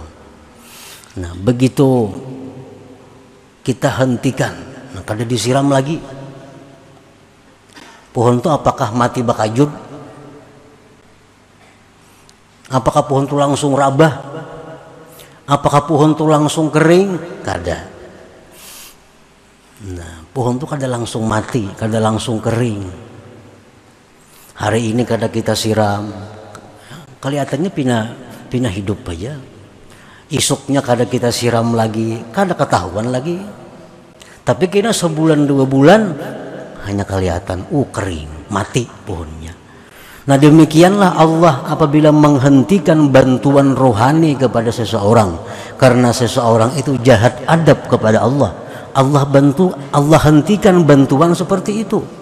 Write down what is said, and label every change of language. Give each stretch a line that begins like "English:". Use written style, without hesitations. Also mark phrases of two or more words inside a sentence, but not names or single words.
Banjar: Nah, begitu kita hentikan, nah, kada disiram lagi, pohon itu apakah mati bakajud? Apakah pohon itu langsung rabah?
Indonesian: Apakah pohon itu langsung kering?
Banjar: Kada. Nah, pohon itu kada langsung mati, kada langsung kering. Hari ini kada kita siram, kelihatannya pindah hidup aja. Isuknya kada kita siram lagi, kada ketahuan lagi. Tapi kira sebulan 2 bulan hanya kelihatan, kering, mati pohonnya.
Indonesian: Nah, demikianlah Allah apabila menghentikan bantuan rohani kepada seseorang karena seseorang itu jahat adab kepada Allah. Allah hentikan bantuan seperti itu.